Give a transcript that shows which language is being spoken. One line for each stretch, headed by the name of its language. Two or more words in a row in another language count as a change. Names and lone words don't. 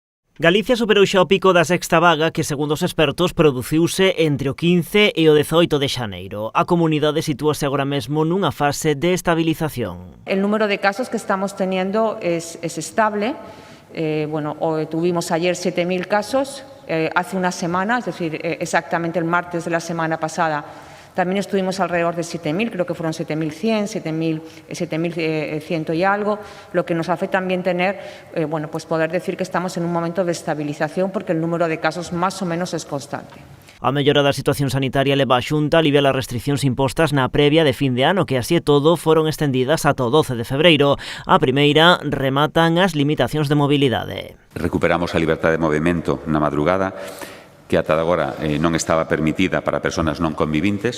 Galician: Galicia superou xa o pico da sexta vaga que, segundo os expertos, produciuse entre o 15 e o 18 de xaneiro. A comunidade sitúase agora mesmo nunha fase de estabilización.
Spanish: El número de casos que estamos teniendo es estable. Tuvimos ayer 7.000 casos, hace una semana, es decir, exactamente el martes de la semana pasada, también estuvimos alrededor de 7.000, creo que fueron 7.100, 7.100 y algo, lo que nos hace también tener, poder decir que estamos en un momento de estabilización porque el número de casos más o menos es constante.
Galician: A mellora da situación sanitaria leva a Xunta a aliviar as restriccións impostas na previa de fin de ano, que así e todo foron estendidas ata o 12 de febreiro. A primeira rematan as limitacións de mobilidade. Recuperamos a liberdade de movimento na madrugada, que ata agora non estaba permitida para persoas non convivintes.